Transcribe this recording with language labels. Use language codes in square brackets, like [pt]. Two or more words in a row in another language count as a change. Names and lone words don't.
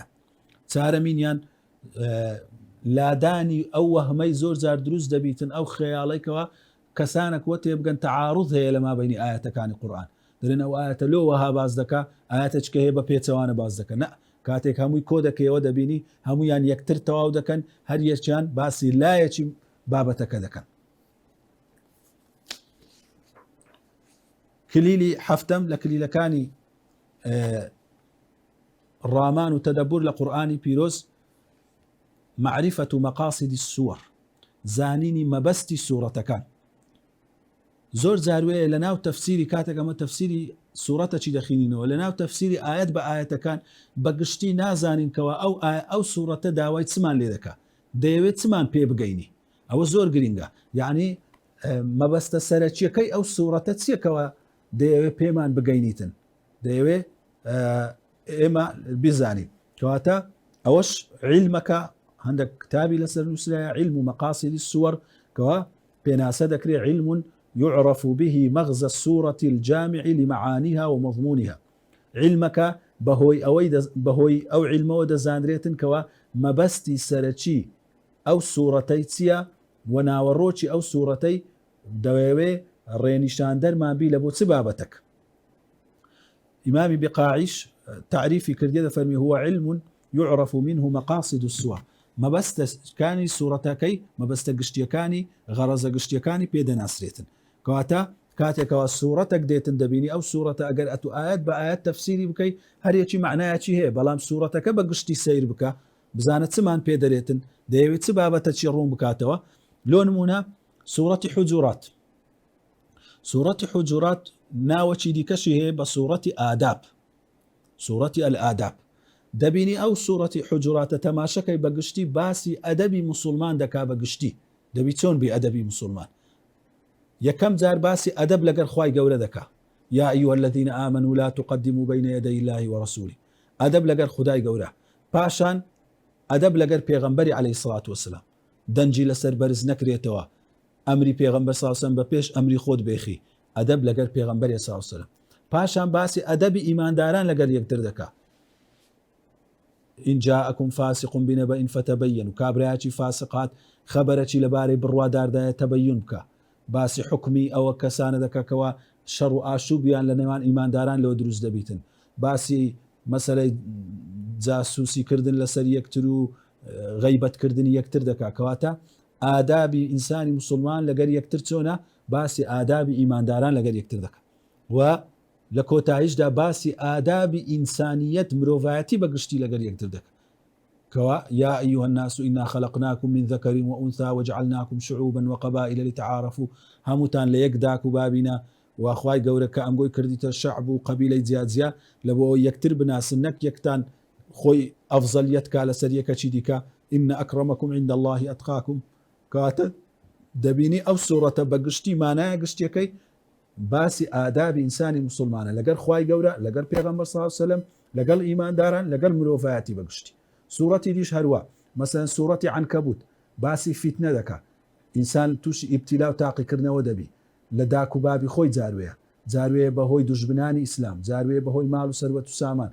[ckb] چارەمینیان لادانی ئەو وەهمەی زۆر جار دروست دەبیتن ئەو خەیاڵێکەوە کەسانێک وە تێبگەن تەعارض هەیە لە مابەینی ئاەتەکانی قورئان، دەرێن ئەو ئاەتە لۆوەها باز دەکا ئاەتە چکە هەیە بە پێچەوانە باز دەکەن، نە کاتێک هەمووی کۆ دەکەیەوە دەبینی هەمویان یەکتر تەواو دەکەن، هەر یەکیان باسی لایەکی بابەتەکە دەکەن. کلیلی حەفتەم لە کلیلەکانی ڕامان و تەدەبور لە قورئانی پیرۆز [ar] معرفة مقاصد السور، [ckb] زانینی مەبەستی سوورەتەکان. زۆر جاروەیە لە ناو تەفسیری کاتێک ئەمە تەفسیری سوورەتەکی دەخینینەوە لە ناو تەفسیری ئاەت بە ئاەتەکان بەگشتی نازانینکەوە ئەو سوورەتە داوای چمان لێ دەکا، دەیەوێت چمان پێ بگەینی، ئەوە زۆر گرینگە، یعنی مەبەستە سەرەکیەکەی ئەو سوورەتە چیەکەوە دەیەوێت پێمان بگەینیتن، دەیەوێت ئێمە بیزانین. کەواتە ئەوەش عیلمەکە، هەندێک کتابی لەسەر نووسرایە [ar] علم مقاصد السور [ckb] کەوا پێناسە دەکرێت [ar] علم يعرف به مغزى السورة الجامع لمعانيها ومضمونها. علمك بهوي أو علمه [ckb] دەزانرێتن کەوا مەبەستی سەرەکی ئەو سوورەتەی چییە وەناوەڕۆکی ئەو سوورەتەی دەوێ ڕێنیشاندەرمان بی لە بۆ چ بابەتەک. ئیمامی بقاعیش تعریفی کردێ دەفەرمی [ar] هو علم يعرف منه مقاصد السور، [ckb] مەبەستەکانی سوورەتەکەی مەبەستە گشتیەکانی غەرەزە گشتیەکانی پێدەناسرێتن. کەواتە کاتێکەوە سوورەتێک دێتن دەبینی ئەو سوورەتە ئەگەر ئەتو ئاەت بە ئاەت تەفسیری بکەی هەرێکی معنایەکی هەیە، بەڵام سوورەتەکە بە گشتی سیر بکە بزانە چمان پێ دەرێتن، دەیەوێت چ بابەتەکی ڕوون بکاتەوە. لۆ نمونە سوورەتی حجورات، سوورەتی حجورات ناوەکی دیکەشی هەیە بە سوورەتی ئاداب، سوورەتی ئەلئاداب. دەبینی ئەو سوورەتی حجوراتە تەماشەکەی بەگشتی باسی ئەدەبی موسڵمان دەکا، بەگشتی دەبی چۆن بی ئەدەبی موسڵمان. یەکەم جار باسی ئەدەب لەگەر خوای گەورە دەکا، [ar] یا ئەیها الذین آمنوا لا تقدموا بین یدی الله ورسوله، [ckb] ئەدەب لەگەر خودای گەورە. پاشان ئەدەب لەگەر پێغەمبەری [ar] عەلەیهی سڵات وسلام، [ckb] دەنجی لەسەر بەرز نەکرێتەوە، ئەمری پێغەمبەر [ar] صلی الله علیه و سلم [ckb] بە پێش ئەمری خۆت بێخی، ئەدەب لەگەر پێغەمبەری [ar] صلی الله علیه و سلم. [ckb] پاشان باسی ئەدەبی ئیمانداران لەگەر یەکتر دەکا، [ar] إن جاءكم فاسق بنبأ فتبينوا، [ckb] کابراایکی فاسقات خەبەرەکی لەبارەی بڕواداردایە تەبەیون بکە، باسی حکمی ئەوە کەسانە دەکەکەوە شەڕ و ئاشوبیان لە نێوان ئیمانداران لەوە دروست دەبیتن، باسی مەسەلەی جاسوسیکردن لەسەر یەکتر و غەیبەتکردنی یەکتر دەکا. کەواتە ئادابی ئینسانی موسڵمان لەگەر یەکتر چۆنە، باسی ئادابی ئیمانداران لەگەر یەکتر دەکە و لە کۆتاییشدا باسی ئادابی ئینسانیەت مرۆڤایەتی بەگشتی لەگەر یەکتر دەکە. کەوا [ar] یا ئەیها الناس إنا خلقناكم من ذكر وأنثى وجعلناكم شعوبا وقبائل لتعارفوا، [ckb] هەمووتان لە یەک داک و بابینە و خوای گەورە کە ئەمگۆی کردیتە شعب و قەبیلەی جیاجیا لە بۆ یەکتر بناسن، نەک یەکتان خۆی ئەفزەلیەت کا لەسەر یەکەکی دیکە. [ar] إن أكرمكم عند الله أتقاكم. [ckb] کەواتە دەبینی ئەو سوورەتە بەگشتی مانایە گشتیەکەی باسی ئادابی ئینسانی موسڵمانە لەگەر خوای گەورە، لەگەر پێغەمبەر [ar] صلی الله علیه و سلم، [ckb] لەگەڵ ئیمانداران، لەگەڵ مرۆڤایەتی بەگشتی. سوورەتی دیش هەروە، مەسەلەن سوورەتی عنکەبوت باسی فیتنە دەکا، ئینسان تووشی ئیبتیلا و تاقیکردنەوە دەبی لە داک و بابی خۆی، جاروەیە بەهۆی دوژمنانی ئیسلام، جاروەیە بەهۆی ماڵ و سەروەت و سامان.